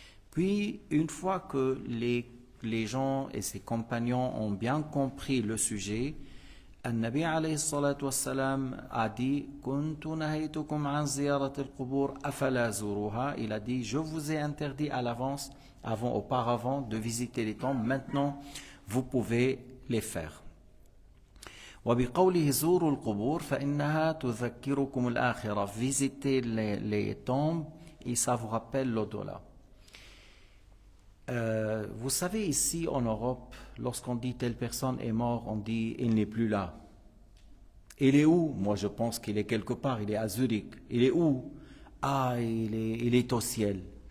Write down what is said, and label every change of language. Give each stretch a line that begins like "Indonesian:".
French: Puis, une fois que les gens et ses compagnons ont bien compris le sujet,
Arabic: النبي عليه الصلاة والسلام
French: a dit:
Arabic: كنت نهيتكم عن زيارة القبور أفلا زوروها.
French: Il a dit: je vous ai interdit à l'avance, auparavant, de visiter les tombes. Maintenant, vous pouvez les faire.
Arabic: وبقوله زوروا القبور فإنها تذكركم الآخرة.
French: Visiter les tombes et ça vous rappelle l'au-delà. Vous savez, ici en Europe, lorsqu'on dit telle personne est mort, on dit il n'est plus là. Il est où? Moi je pense qu'il est quelque part, il est à Zurich. Il est où? Ah, il est au ciel.